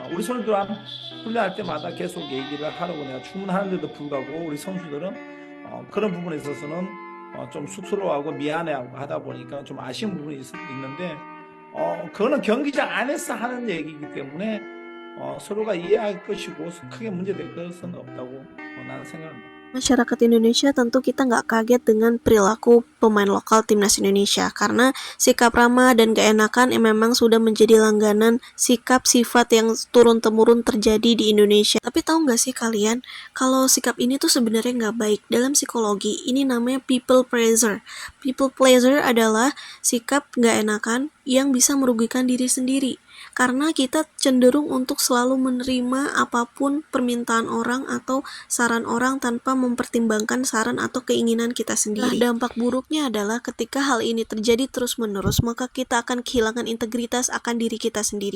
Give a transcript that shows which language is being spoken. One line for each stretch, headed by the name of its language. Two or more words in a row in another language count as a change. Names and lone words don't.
Korean: 우리 선수들 훈련할 때마다 계속 얘기를 하라고 내가 주문하는데도 불구하고 우리 선수들은 그런 부분에 있어서는 좀 쑥스러워하고 미안해하고 하다 보니까 좀 아쉬운 부분이 있는데 그거는 경기장 안에서 하는 얘기이기 때문에 서로가 이해할 것이고 크게 문제될 것은 없다고 나는 생각합니다.
Indonesian: Masyarakat Indonesia tentu kita nggak kaget dengan perilaku pemain lokal timnas Indonesia karena sikap ramah dan gak enakan yang memang sudah menjadi langganan sikap sifat yang turun-temurun terjadi di Indonesia. Tapi tahu nggak sih kalian kalau sikap ini tuh sebenarnya nggak baik. Dalam psikologi ini namanya
English: people pleaser. People pleaser
Indonesian: adalah sikap nggak enakan yang bisa merugikan diri sendiri. Karena kita cenderung untuk selalu menerima apapun permintaan orang atau saran orang tanpa mempertimbangkan saran atau keinginan kita sendiri. Nah, dampak buruknya adalah ketika hal ini terjadi terus-menerus, maka kita akan kehilangan integritas akan diri kita sendiri.